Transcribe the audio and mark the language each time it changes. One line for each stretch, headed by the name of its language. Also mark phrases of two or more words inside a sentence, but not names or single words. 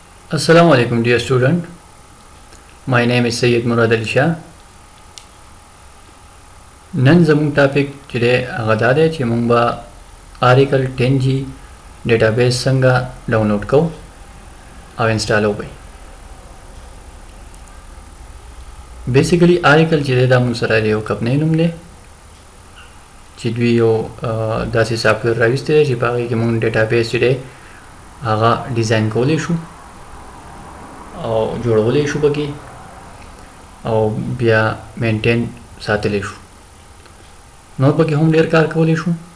English: Assalamu alaikum dear student. My name is Sayyid Murad Ali Shah.
Pashto: نن زموږ ټاپک چې دی هغه دا دی چې موږ به آریکل 10G ډیټابیس څنګه ډاونلوډ کوو او انسټالو به بیسیکلی آریکل چې دی دا موږ سره یو کمپنۍ نوم دی چې دوی یو داسې سافټویر راویستی دی چې په هغې کې موږ ډیټابیس چې دی هغه ډیزاین کولی شو او جوړولی شو پکې او بیا مینټین ساتلی شو نور پکې هم ډیر کار کولی شو